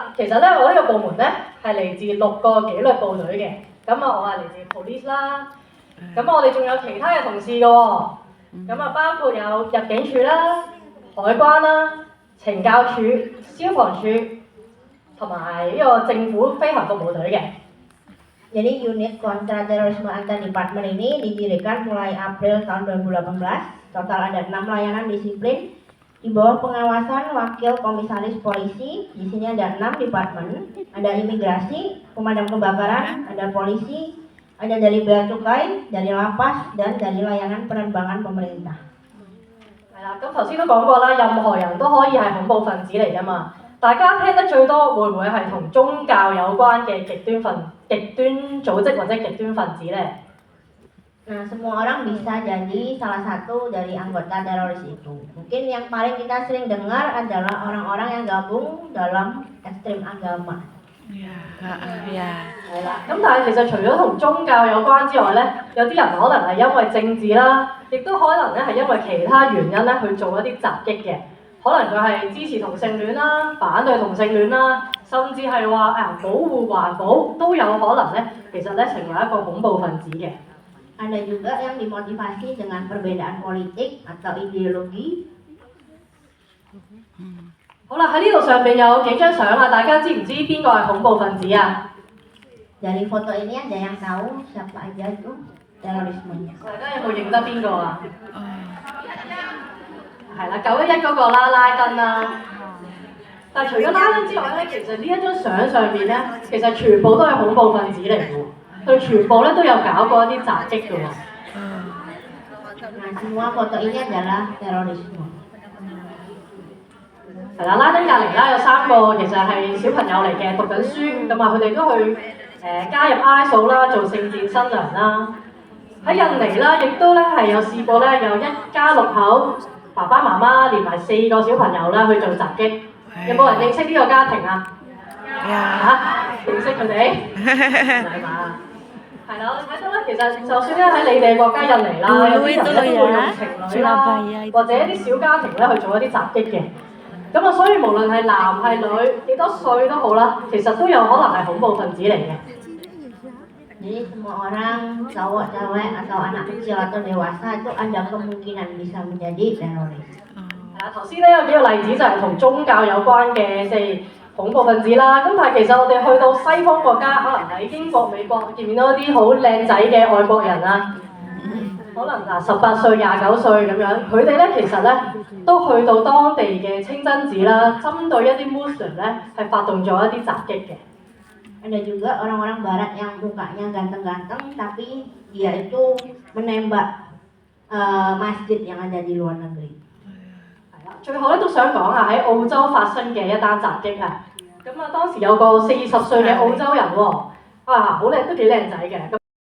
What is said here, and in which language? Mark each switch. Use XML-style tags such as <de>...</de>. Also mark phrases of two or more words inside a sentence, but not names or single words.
<yue>其實咧，我呢個部門咧係嚟自6個紀律部隊嘅。咁啊，我係嚟自 police 啦。咁我哋仲有其他嘅同事嘅喎。咁啊，包括有入境處啦、海關啦、懲教處、消防處同埋呢個政府飛行服務隊嘅。</yue> <id>Jadi unit kontraterorisme antar departemen ini didirikan mulai April tahun 2018. Total ada 6 layanan disiplin di bawah pengawasan Wakil Komisaris Polisi. Di sini ada 6 departemen, ada imigrasi, pemadam kebakaran, ada polisi, ada dari bea cukai, dari lapas, dan dari layanan penerbangan pemerintah.</id> <yue>係啦，咁頭先都講過啦，任何人都可以係恐怖分子嚟㗎嘛。大家聽得最多會唔會係同宗教有關嘅極端組織或者極端分子呢？</yue> <id>Nah, semua orang bisa jadi salah satu dari anggota teroris itu. Mungkin yang paling kita sering dengar adalah orang-orang yang gabung dalam ekstrem agama.</id> <yue>係啦，咁但係其實除咗同宗教有關之外呢，有啲人可能係因為政治啦，亦都可能咧係因為其他原因咧去做一啲襲擊嘅。可能佢係支持同性戀啦、反對同性戀啦，甚至係話保護環保都有可能咧，其實咧成為一個恐怖分子嘅。</yue> <id>Ada juga yang dimotivasi dengan perbedaan politik atau ideologi.</id> <yue>好啦，喺呢度上邊有幾張相啊，大家知唔知邊個係恐怖分子啊？</yue> <id>Dari foto ini ada yang tahu siapa aja itu terorismenya.</id> <yue>大家有冇認得邊個啊？係啦，911嗰個啦，拉登啦。但係除咗拉登之外咧，其實呢一張相上面咧，其實全部都係恐怖分子嚟嘅喎。佢全部咧都有搞過一啲襲擊嘅喎。</yue> <id>Nah, semua foto ini adalah terorisme.</id> <yue>係啦，拉登隔離啦有3個其實係小朋友嚟嘅，讀緊書，咁啊佢哋都去加入 ISO 啦，做聖戰新娘啦。喺印尼啦，亦都咧係有試過咧，有一家6口。爸爸媽媽連埋4個小朋友啦去做襲擊，有冇人認識呢個家庭啊？認識佢哋？係嘛？係啦，我哋睇到咧，其實就算咧喺你哋國家印尼啦，有啲人咧都會用情侶啦，或者一啲小家庭咧去做一啲襲擊嘅。咁啊，所以無論係男係女，幾多歲都好啦，其實都有可能係恐怖分子嚟嘅。</yue> <id>Jadi semua orang, cowok, cewek, atau anak kecil atau dewasa itu ada kemungkinan bisa menjadi teroris.</id> <yue>係啦，頭先咧有幾個例子就係同宗教有關嘅，即係恐怖分子啦。咁但係其實我哋去到西方國家，可能喺英國、美國見唔見到一啲好靚仔嘅外國人啊？可能18歲、29歲咁樣，佢哋咧其實咧都去到當地嘅清真寺啦，針對一啲 Muslim 咧係發動咗一啲襲擊嘅。</yue> <id>Ada juga orang-orang barat yang mukanya ganteng-ganteng tapi dia itu menembak masjid yang ada di luar negeri.</id> <yue>係啦，最後咧都想講下喺澳洲發生嘅一單襲擊啊！咁啊當時有個40歲嘅澳洲人喎，好靚都幾靚仔嘅。</yue>